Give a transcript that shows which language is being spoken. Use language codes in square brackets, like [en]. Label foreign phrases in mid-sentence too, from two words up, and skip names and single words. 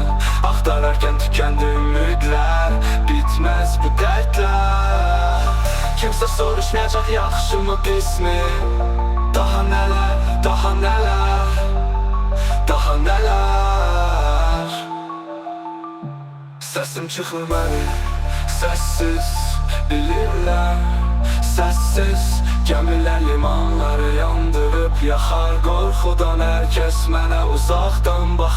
[tr] Axtararken tükendi ümidler. Bitmez bu dertler. Kimse soruşmayacak [az] yaxşı mı pis mi? [tr] Daha neler, daha neler, daha neler. [az] Sesim çıxır mənim səssiz, bilirlər səssiz. Gəmilər limanları yandırıb yaxar qorxudan. Hər kəs mənə uzaqdan